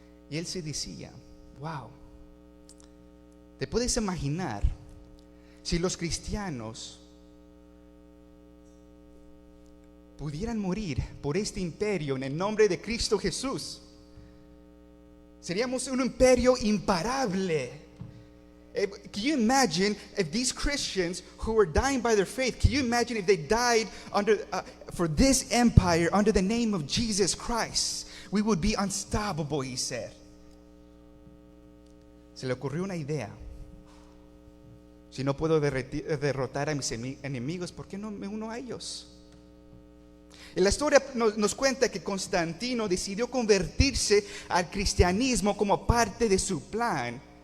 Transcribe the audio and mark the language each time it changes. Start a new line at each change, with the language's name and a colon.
Spanish: Y él se decía, wow, ¿te puedes imaginar si los cristianos pudieran morir por este imperio en el nombre de Cristo Jesús? Seríamos un imperio imparable.
English: Can you imagine if these Christians who were dying by their faith, can you imagine if they died for this empire under the name of Jesus Christ? We would be unstoppable, he said.
Spanish: Se le ocurrió una idea. Si no puedo derrotar a mis enemigos, ¿por qué no me uno a ellos? Y la historia nos cuenta que Constantino decidió convertirse al cristianismo como parte de su plan.